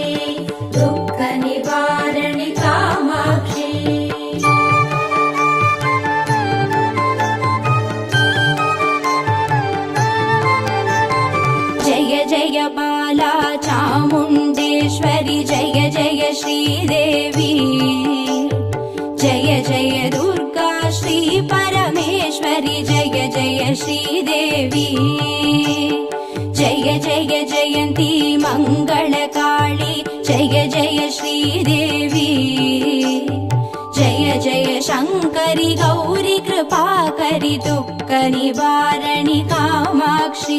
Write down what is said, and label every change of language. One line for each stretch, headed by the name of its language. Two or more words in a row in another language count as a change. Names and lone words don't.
Tamil: துக்க நிவாரணி காமாட்சி.
Sanskrit: जय जय बाला चामुण्डेश्वरी जय जय श्रीदेवी. जय जय दुर्गा श्री परमेश्वरी जय जय श्रीदेवी. जय जय जयंती मंगलकाली जय जय श्रीदेवी. जय जय शंकरी गौरी कृपाकरी दुःख निवारणि कामाक्षी.